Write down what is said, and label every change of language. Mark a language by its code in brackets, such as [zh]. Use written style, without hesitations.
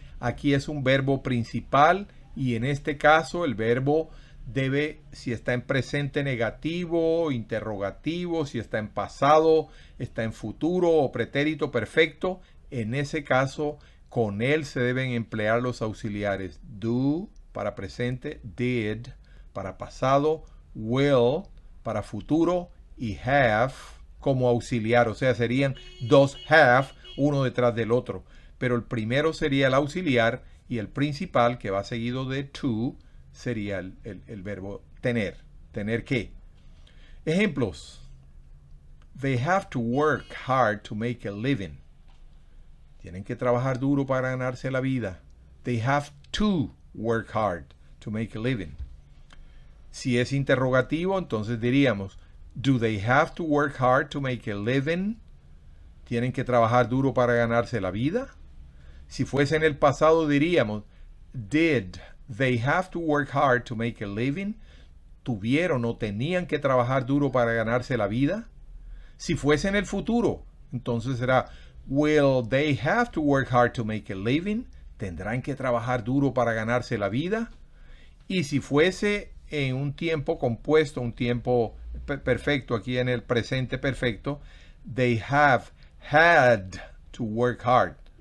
[es] Aquí es un verbo principal y en este caso el verbo debe, si está en presente negativo, interrogativo, si está en pasado, está en futuro o pretérito perfecto, en ese caso con él se deben emplear los auxiliares do para presente, did para pasado, will para futuro y have como auxiliar. O sea, serían dos have uno detrás del otro. Pero el primero sería el auxiliar y el principal, que va seguido de to, sería el verbo tener. ¿Tener qué? Ejemplos. [en] They have to work hard to make a living. [es] Tienen que trabajar duro para ganarse la vida. [en] They have to work hard to make a living. [es] Si es interrogativo, entonces diríamos, [en] do they have to work hard to make a living? [es] ¿Tienen que trabajar duro para ganarse la vida? Si fuese en el pasado, diríamos, [en] did they have to work hard to make a living? [es] ¿Tuvieron o tenían que trabajar duro para ganarse la vida? Si fuese en el futuro, entonces será, [en] will they have to work hard to make a living? [es] ¿Tendrán que trabajar duro para ganarse la vida? Y si fuese en un tiempo compuesto, un tiempo perfecto, aquí en el presente perfecto, [en] they have had to work hard.